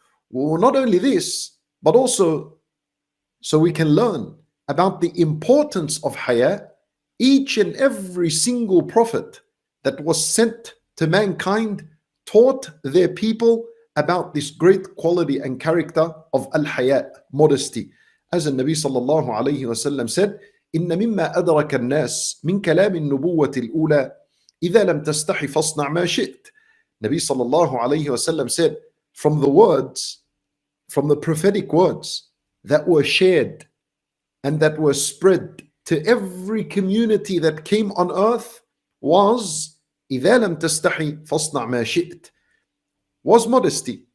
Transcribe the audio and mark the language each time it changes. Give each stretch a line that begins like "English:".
English: Well, not only this, but also so we can learn about the importance of Hayaa. Each and every single prophet that was sent to mankind taught their people about this great quality and character of Al-Hayaa, modesty. As the Nabi sallallahu alayhi wa sallam said,
Arabic: إِنَّ مِمَّا أَدْرَكَ النَّاسِ مِنْ كَلَامِ النُّبُوَّةِ الْأُولَى إِذَا لَمْ تَسْتَحِ فَاصْنَعْ مَا شِئْتَ.
English: Nabi sallallahu alayhi wa sallam said, from the words, from the prophetic words that were shared and that were spread to every community that came on earth was
Arabic: إِذَا لَمْ تَسْتَحِ فَاصْنَعْ مَا شِئْتَ,
English: was modesty.